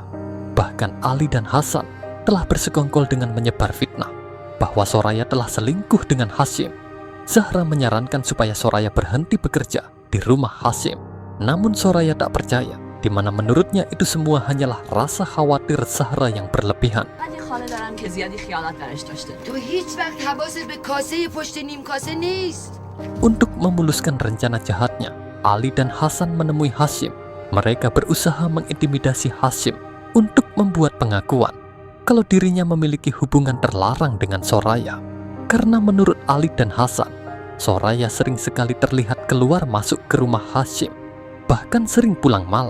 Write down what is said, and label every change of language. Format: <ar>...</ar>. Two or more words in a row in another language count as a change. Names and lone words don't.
<id>Bahkan Ali dan Hasan telah bersekongkol dengan menyebar fitnah bahwa Soraya telah selingkuh dengan Hasyim. Zahra menyarankan supaya Soraya berhenti bekerja di rumah Hasyim. Namun Soraya tak percaya, di mana menurutnya itu semua hanyalah rasa khawatir Zahra yang berlebihan.</id> <fa>تو هیچ وقت حواست به کاسه پشت نیم کاسه نیست.</fa> <id>Untuk memuluskan rencana jahatnya, Ali dan Hasan menemui Hasyim. Mereka berusaha mengintimidasi Hasyim untuk membuat pengakuan kalau dirinya memiliki hubungan terlarang dengan Soraya. Karena menurut Ali dan Hasan, Soraya sering sekali terlihat keluar masuk ke rumah Hasyim, bahkan sering pulang malam.</id>